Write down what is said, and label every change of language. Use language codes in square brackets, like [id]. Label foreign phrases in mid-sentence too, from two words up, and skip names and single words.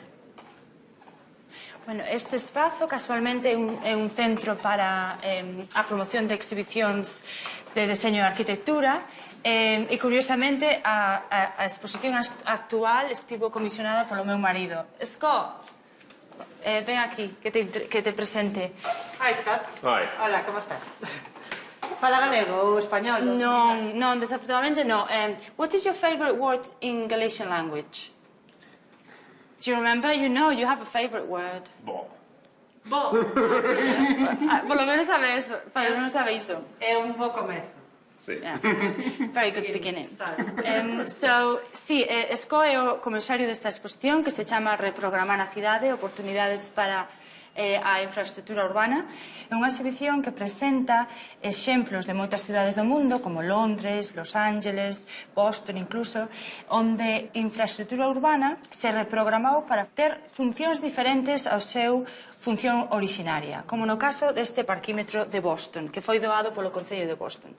[gl] Bueno, este espazo casualmente é un centro para a promoción de exhibicións de deseño e arquitectura e curiosamente a exposición actual estivo comisionada polo meu marido. Scott, ven aquí, que te presente. [en] Hi, Scott. Hi. [es] Hola, ¿cómo estás? [gl] Fala galego ou español? Non, desafortunadamente non. [en] What is your favorite word in Galician language? Do you remember? You know, you have a favorite word. [gl] Bo. Bo. Polo menos sabe iso. Polo menos sabe iso. É un bo comezo. Sí. [en] Yeah. Very good beginning. [gl] Esco é o comisario desta exposición que se chama Reprogramar a cidade, oportunidades para a infraestructura urbana. É unha exhibición que presenta exemplos de moitas cidades do mundo, como Londres, Los Ángeles, Boston incluso, onde infraestructura urbana se reprogramou para ter funcións diferentes ao seu función originaria, como no caso deste parquímetro de Boston, que foi doado polo Concello de Boston.